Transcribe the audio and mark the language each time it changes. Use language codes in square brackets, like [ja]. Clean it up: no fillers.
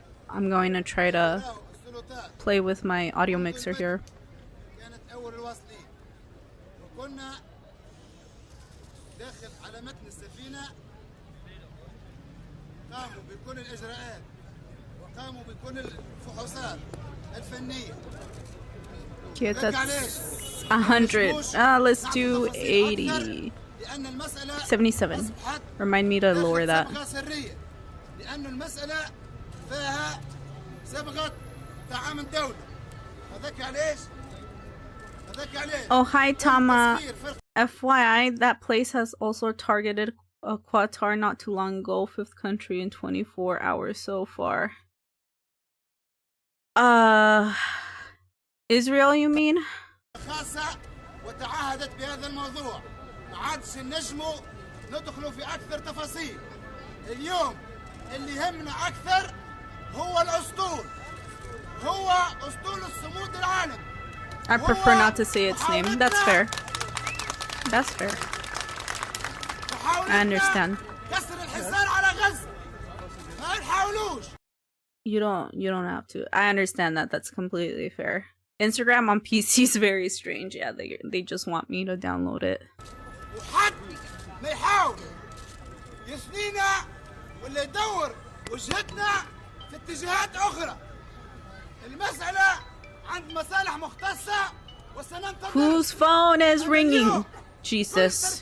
[en] I'm going to try to play with my audio mixer here. [ar] كانت أول الواصلين وكنا داخل على متن السفينة قاموا بكل الإجراءات وقاموا بكل الفحوصات الفنية. [en] Okay, that's 100. Let's do 80. 77. Remind me to lower that. [ar] لأن المسألة فيها صبغة طعام الدولة. هذاك علاش؟ هذاك علاش؟ [en] Oh, hi, Tama. FYI, that place has also targeted Qatar not too long ago, fifth country in 24 hours so far. Israel, you mean? [ar] خاصة وتعهدت بهذا الموضوع. ما عادش نجموا ندخلوا في أكثر تفاصيل. اليوم اللي يهمنا أكثر هو الأسطول. هو أسطول الصمود العالم. [en] I prefer not to say its name. That's fair. That's fair. I understand. [ar] كسر الحصار على غزة. ما نحاولوش. [en] You don't have to. I understand that. That's completely fair. Instagram on PC is very strange. Yeah, they just want me to download it. [ar] وحد ما يحاول يثنينا ولا يدور وجهتنا في اتجاهات أخرى. المسألة عند مصالح مختصة وسننتظر. [en] Whose phone is ringing? Jesus.